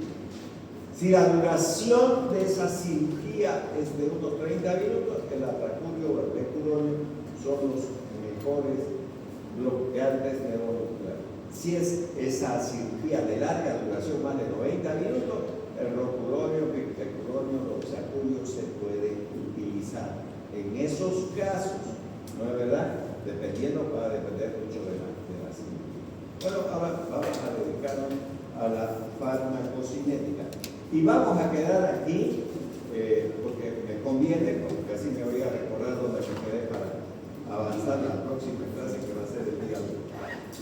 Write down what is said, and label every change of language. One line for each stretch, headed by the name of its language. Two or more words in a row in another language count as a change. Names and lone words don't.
Spanish: Si la duración de esa cirugía es de unos 30 minutos, el atracurio o el vecuronio son los mejores bloqueantes neuromusculares. Si es esa cirugía de larga duración, más de 90 minutos, el rocuronio, pictecuronio, doxacurio se puede utilizar. En esos casos, ¿no es verdad? Dependiendo, va a depender mucho de la cirugía. Bueno, ahora vamos a dedicarnos a la farmacocinética. Y vamos a quedar aquí, porque me conviene, porque así me voy a recordar dónde me quedé para avanzar la próxima clase, que va a ser el día 1.